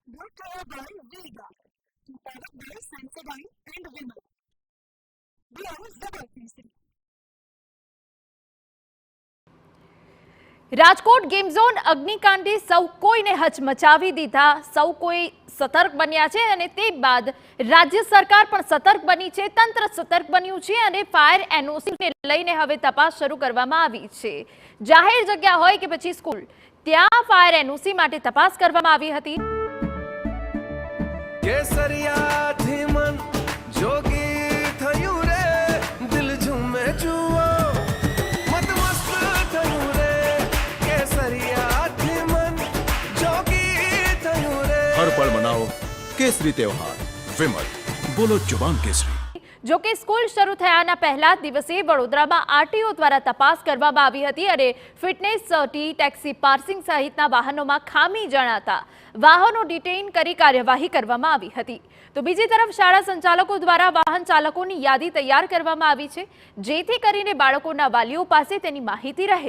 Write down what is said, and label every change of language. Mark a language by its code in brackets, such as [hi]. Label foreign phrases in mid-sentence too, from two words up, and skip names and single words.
[en] brought to you by Vega, powered by Sensodyne and Vimal. We are Zebra. [gu] રાજકોટ ગેમ ઝોન અગ્નિકાંડે સૌ કોઈને હચમચાવી દીધા। સૌ કોઈ સતર્ક બન્યા છે અને તે બાદ રાજ્ય સરકાર પણ સતર્ક બની છે, તંત્ર સતર્ક બન્યું છે અને ફાયર એનઓસીને લઈને હવે તપાસ શરૂ કરવામાં આવી છે। જાહેર જગ્યા હોય કે પછી સ્કૂલ, ત્યાં ફાયર એનઓસી માટે તપાસ કરવામાં આવી હતી। કેસરિયાથી મન જોગી થયું રે, દિલ ઝૂમે જુઓ મતમસ્ત થયું રે, કેસરિયાથી મન જોગી થયું રે। [hi] हर पल मनाओ केसरी त्योहार। विमल, बोलो जुबान केसरी। [gu] જો કે સ્કૂલ શરૂ થયાના પહેલા જ દિવસે વડોદરામાં આરટીઓ દ્વારા તપાસ કરવામાં આવી હતી અને ફિટનેસ સર્ટી, ટેક્સી પાર્સિંગ સહિતના વાહનોમાં ખામી જણાતા વાહનો ડિટેઇન કરી કાર્યવાહી કરવામાં આવી હતી। તો બીજી તરફ શાળા સંચાલકો દ્વારા વાહન ચાલકોની યાદી તૈયાર કરવામાં આવી છે, જેથી કરીને બાળકોના વાલીઓ પાસે તેની માહિતી રહે।